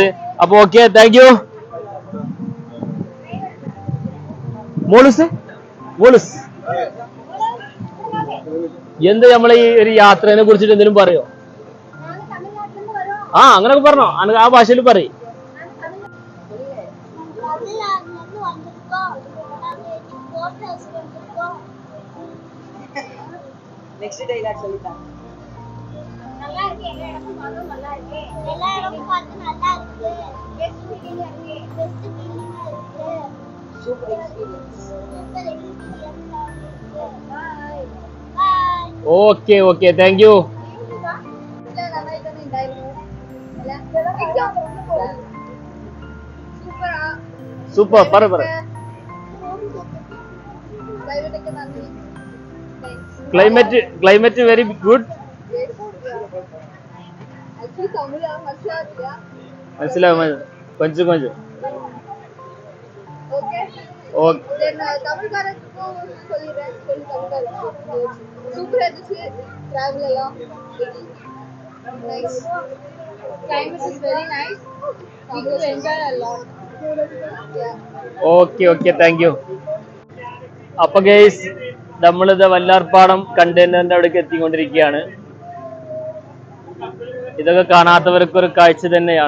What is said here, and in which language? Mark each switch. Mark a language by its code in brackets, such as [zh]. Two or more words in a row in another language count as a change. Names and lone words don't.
[ml] അപ്പൊ ഓക്കെ, [en] thank you. [ml] മോളുസ് എന്ത് നമ്മളെ ഈ ഒരു യാത്രയെ കുറിച്ചിട്ട് എന്തെങ്കിലും പറയോ? അങ്ങനൊക്കെ പറഞ്ഞോ, ആ ഭാഷയിൽ പറയും. [en] next dialogue [ta] சொல்லிட்டா. நல்லா இருக்கு, எல்லா இடமும் நல்லா இருக்கு, எல்லா இடமும் பார்த்து நல்லா இருக்கு. பெஸ்ட் ஃபீலிங்கா இருக்கு, பெஸ்ட் ஃபீலிங்கா [en] super experience. [ta] ഓക്കെ [en] thank you. സൂപ്പർ പറ climate very good. [ml] മനസ്സിലാവും കൊഞ്ചം [ta] சூப்பரா இருந்துச்சு. டிராவல் எல்லாம் நைஸ். [en] Climate is very nice. We could enjoy a lot. [ml] ഓക്കെ [en] thank you. [ml] അപ്പൊ ഗൈസ് നമ്മളിത് വല്ലാർപാടം കണ്ടെയ്നറിന്റെ അവിടേക്ക് എത്തിക്കൊണ്ടിരിക്കുകയാണ്. ഇതൊക്കെ കാണാത്തവർക്കൊരു കാഴ്ച തന്നെയാണ്.